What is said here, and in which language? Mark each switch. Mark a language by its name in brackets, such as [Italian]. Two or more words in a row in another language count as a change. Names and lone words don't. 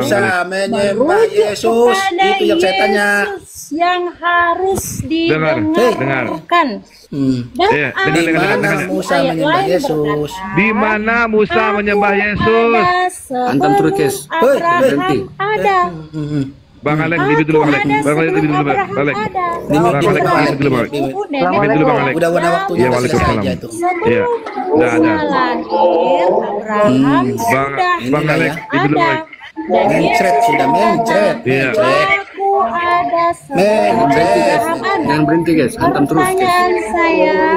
[Indonesian] Musa menyembah merujuk Yesus? kepada Itu yang saya tanya. Yesus yang harus Dengar. didengarkan. Dan Iya, ada Di mana ayat Musa lain menyembah Yesus? berkata, Di mana Musa Aku menyembah Yesus? ada Antum terus, guys. sebelum Hoi, berhenti. Abraham ada. Bang Alek, dimit dulu Bang Alek. Bang Alek, dimit dulu Bang Alek. Bang Alek, dimit dulu Bang Alek. Dimit dulu Bang Alek. Udah waktunya Iya, udah Waalaikumsalam. selesai aja itu. Iya. Udah ada. Lahir Abraham Bang sudah Alek, dimit dulu Bang Alek. Dan Mencret, Yesus sudah mencret. Iya. Aku ada sebelum Mencret. Abraham ada. Jangan berhenti guys. Antum terus guys. Pertanyaan saya,